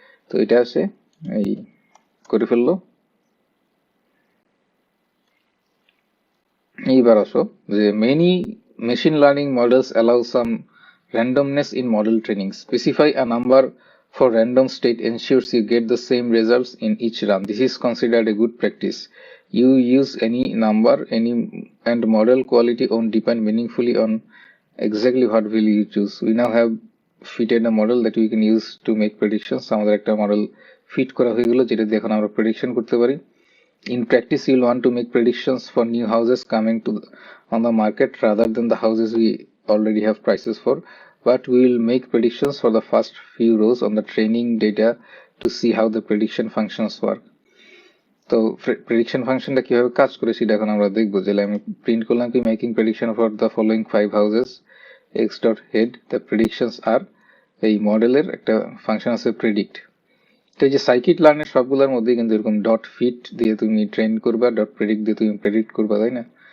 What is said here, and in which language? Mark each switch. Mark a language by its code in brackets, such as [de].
[bn] তো এটা আছে এই করে ফেললো। এইবার আসো যে [en] Many machine learning models allow some randomness in model training. Specify a number for random state ensures you get the same results in each run. This is considered a good practice. You use any number and model quality won't depend meaningfully on exactly what value you choose. We now have fitted a model that we can use to make predictions. [bn] আমাদের একটা model fit করা হয়ে গেল যেটা দিয়ে এখন আমরা prediction করতে পারি। [en] In practice, you'll want to make predictions for new houses coming on the market rather than the houses we already have prices for, but we will make predictions for the first few rows on the training data to see how the prediction functions work. [bn] তো prediction ফাংশনটা কিভাবে কাজ করে সেটা এখন আমরা দেখবো। যে আমি প্রিন্ট করলাম কি, [en] making prediction for the following 5 houses x dot head, the predictions are, [bn] এই মডেলের একটা ফাংশন আছে প্রেডিক্ট। তো এই যে সাইকিট লার্নের সবগুলোর মধ্যে কিন্তু এরকম ডট ফিট দিয়ে তুমি ট্রেন করবা, ডট প্রেডিক্ট দিয়ে তুমি প্রেডিক্ট করবা, তাই না?